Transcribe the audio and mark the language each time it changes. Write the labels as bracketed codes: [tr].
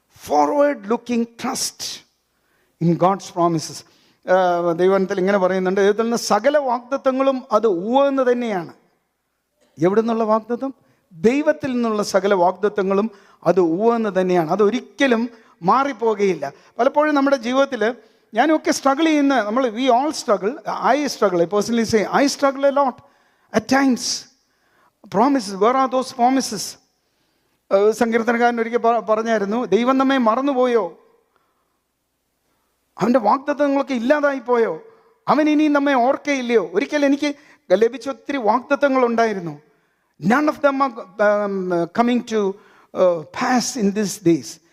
[en] Forward-looking trust in God's promises. [ml] ദൈവത്തിൽ ഇങ്ങനെ പറയുന്നുണ്ട്, ദൈവത്തിൽ നിന്ന് സകല വാഗ്ദത്തങ്ങളും അത് ഉവ്വെന്ന് തന്നെയാണ്. എവിടെ നിന്നുള്ള വാഗ്ദത്തം? ദൈവത്തിൽ നിന്നുള്ള സകല വാഗ്ദത്തങ്ങളും അത് ഉവ്വെന്ന് തന്നെയാണ്. അതൊരിക്കലും മാറിപ്പോകുകയില്ല. പലപ്പോഴും നമ്മുടെ ജീവിതത്തിൽ ഞാനൊക്കെ സ്ട്രഗിൾ ചെയ്യുന്ന [en] We all struggle. I personally say I struggle a lot at times. Promises, where are those promises? [ml] സങ്കീർത്തനക്കാരൻ ഒരിക്കൽ പറഞ്ഞായിരുന്നു, ദൈവം നമ്മെ മറന്നുപോയോ? അവൻ്റെ വാഗ്ദത്തങ്ങളൊക്കെ ഇല്ലാതായിപ്പോയോ? അവൻ ഇനിയും നമ്മെ ഓർക്കയില്ലയോ? ഒരിക്കൽ എനിക്ക് ലഭിച്ച ഒത്തിരി വാഗ്ദത്തങ്ങളുണ്ടായിരുന്നു. [en] None of them are coming to pass in these days.